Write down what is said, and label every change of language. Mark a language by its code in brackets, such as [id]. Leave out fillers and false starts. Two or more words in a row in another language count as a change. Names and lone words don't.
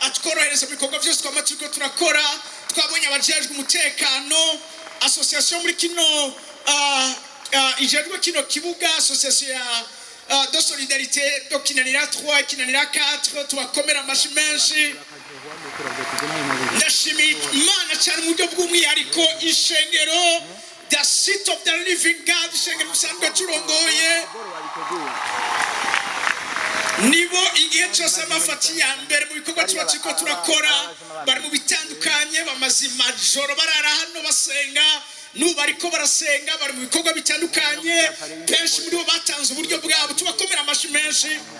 [rn] atworohereza mu bikorwa byose twama turiko turakora. Twabonye abajejwe umutekano, association muri kino ijejwe kino kibuga, association ya [fr] de solidarité [rn] do kinanira 3 kinanira 4, tubakomera amashi menshi. Ndashimiye Imana cyane mu buryo bw'umwihariko ishengero [en] the seat of the living God, [rn] ishengero musanzwe turongoye nibo igihe cyose amafati ya mbere mu bikorwa tuba turiko turakora, bari mu bitandukanye, bamaze amajoro barara hano basenga, n'ubu ariko barasenga, bari mu bikorwa bitandukanye, benshi muri bo batanze uburyo bwabo, tubakomera amashi menshi.